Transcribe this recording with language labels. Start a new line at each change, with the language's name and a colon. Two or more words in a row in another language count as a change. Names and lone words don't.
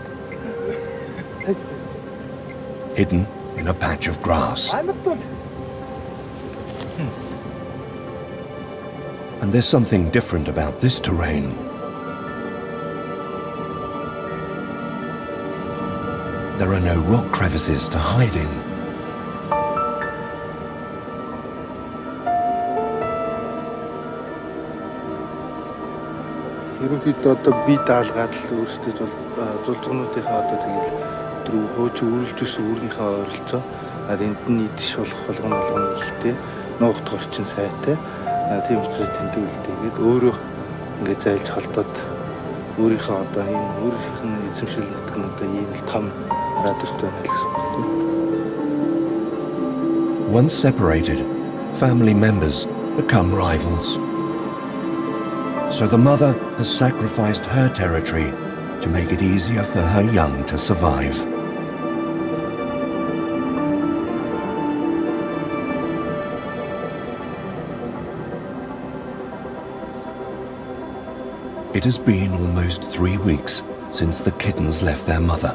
English: Hidden in a patch of grass. And there's something different about this terrain. There are no rock crevices to hide in.
Mongolian: Ерөнхийдөө одоо бие даалгаад л өөрсдөө зулцгнуудынхаа одоо тэгэл өдрөө хөөж үргэлж өсөн өөрийнхөө ойролцоо энд нь идэж болох болгоно ихтэй нуугт орчин сайтай тийм учраас тэндэг үлдээгээд өөрөө ингээд зайлж холдоод өөрийнхөө одоо энэ өөрийнх нь эзэмшил нутаг нь одоо ийм л том радиустай байна гэсэн үг.
English: Once separated, family members become rivals. So the mother has sacrificed her territory to make it easier for her young to survive. It has been almost 3 weeks since the kittens left their mother.